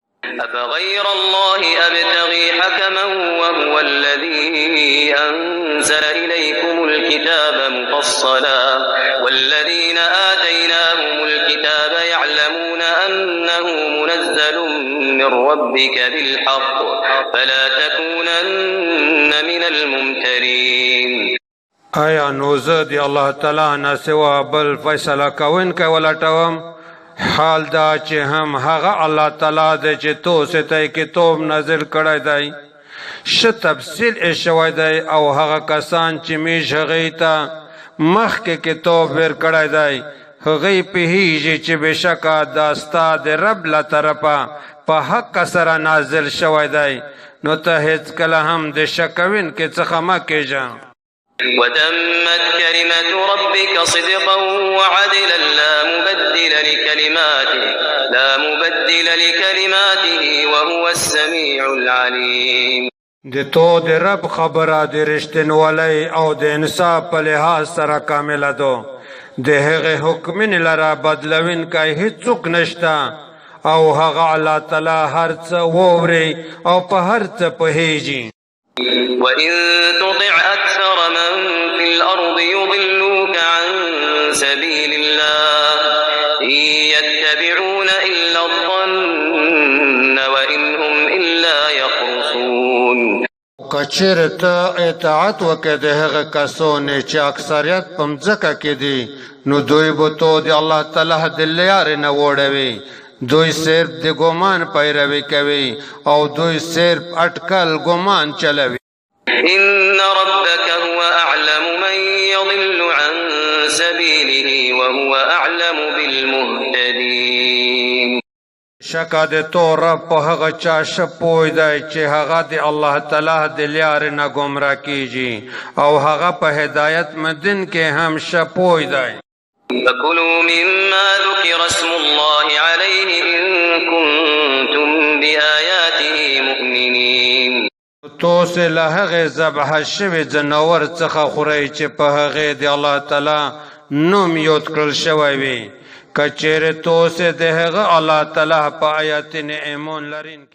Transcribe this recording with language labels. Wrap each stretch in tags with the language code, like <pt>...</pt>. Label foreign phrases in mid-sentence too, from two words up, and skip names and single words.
<ar>أفغير الله أبتغي حكما وهو الذي أنزل إليكم الكتاب مفصلا والذين آتيناهم الكتاب يعلمون أنه منزل من ربك بالحق فلا تكونن من الممترين.</ar> <ps>آیا نو زه د الله تعالی نه سوا بل فیصله کوونکی ولټوم؟ حال دا چې هم هغه الله تعالی دی چې تاسو ته کتاب نازل کړی دی، ښه تفصیل یې شوی دی، او هغه کسان چې میږ هغې ته مخکې کتاب ورکړی دی هغوی پوهېږي چې بېشکه دا ستا د رب له طرفه په حق سره نازل شوی دی، نو ته هېڅکله هم د شک کوونکي څخه مه کېږه.</ps> <ar>وتمت كلمة ربك صدقا وعدلا لا مبدل لكلماته وهو السميع العليم.</ar> <ps>د تو د رب خبره د رښتینولۍ او د انصاف په لحاظ سره کامله ده، د هغې حکمونې لره بدلونکی هېڅوک نشته، او هغه الله تعالی هر څه واوري او په هر څه پوهېږي.</ps> <ar>وإن تطع أكثر من في الأرض يضلوك عن سبيل الله إن يتبعون إلا الظن وإن هم إلا يخرصون.</ar> <ps>کچېرې ته اطاعت وکړې د هغه کسو نه چې اکثریت په مځکه کې دي، نو دوی به تو د الله تعالی د لارې نه وړوي، دوی صرف د ګمان پیروي کوي او دوی صرف اټکل ګمان چلوي.</ps> <ar>إن ربك هو أعلم من يضل عن سبيله وهو أعلم بالمهتدين.</ar> <ps>شکه د تو رب په هغه چا ښه پوه دی چې هغه د الله تعالی د لارې نه ګمراه کیږي، او هغه په هدایت مندین کې هم ښه پوه دی.</ps> <ar>فكلوا مما ذكر اسم الله عليه إن كنتم بآياته مؤمنين.</ar> <ps>تاسو له هغې ذبح شوي ځناور څخه خورئ چې په هغې د الله تعالی نوم یاد کړل شوی وي، که چیرې تاسو د هغه الله تعالی په آیاتونو ایمان لرونکي</ps>